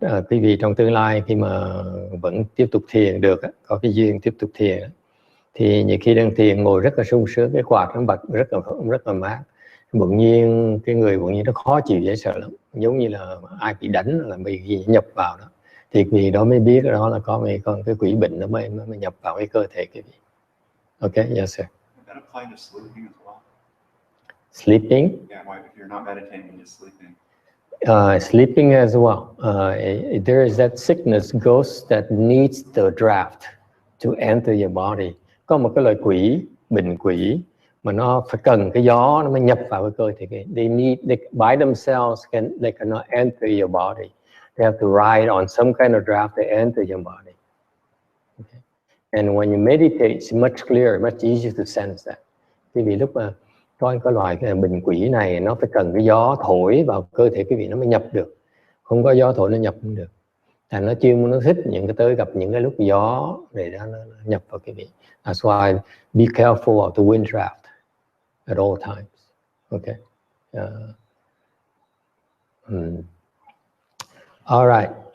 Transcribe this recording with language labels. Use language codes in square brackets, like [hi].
[vi] Quý vị trong tương lai khi mà vẫn tiếp tục thiền được, có cái duyên tiếp tục thiền, thì nhiều khi đang thiền ngồi rất là sung sướng, cái quạt nó bật rất là mát, bỗng nhiên cái người nó khó chịu, dễ sợ lắm, giống như là ai bị đánh là bị nhập vào đó, thì vì đó mới biết đó là có cái quỷ bệnh nó mới nhập vào cái cơ thể quý vị. [en] Okay, yes sir. That apply to sleeping as well? Sleeping? Yeah, if you're not meditating, you're just sleeping. Sleeping as well. There is that sickness ghost that needs the draft to enter your body. [vi] Có một cái loại bệnh quỷ mà nó phải cần cái gió nó mới nhập vào cái cơ thể. [en] They by themselves they cannot enter your body. They have to ride on some kind of draft to enter your body. Okay. And when you meditate, it's much clearer, much easier to sense that. [vi] Vì lúc mà có cái loại bệnh quỷ này, nó phải cần cái gió thổi vào cơ thể quý vị nó mới nhập được. Không có gió thổi nó nhập không được. Thành nó chuyên nó thích gặp những cái lúc gió để nó nhập vào quý vị. [en] That's why be careful of the wind draft at all times. Okay. All right.